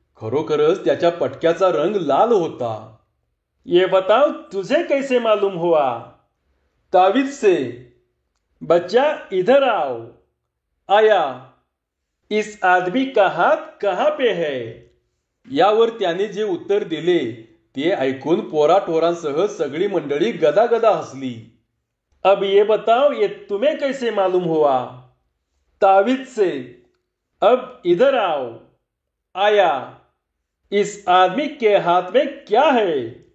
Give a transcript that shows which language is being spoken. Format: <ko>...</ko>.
<mr>खरोखरच त्याच्या पटक्याचा रंग लाल होता.</mr> <hi>"ये बताओ, तुझे कैसे मालूम हुआ?" "तावीज से." "बच्चा, इधर आओ. आया, इस आदमी का हात कहाँ पे है?"</hi> <mr>यावर त्याने जे उत्तर दिले ते ऐकून पोराटोरांसह सगळी मंडळी गदागदा हसली.</mr> <hi>"अब ये बताओ, ये तुम्हें कैसे मालूम हुआ?" "तावीज से." "अब इधर आओ. आया, इस आदमी के हाथ में क्या है?"</hi>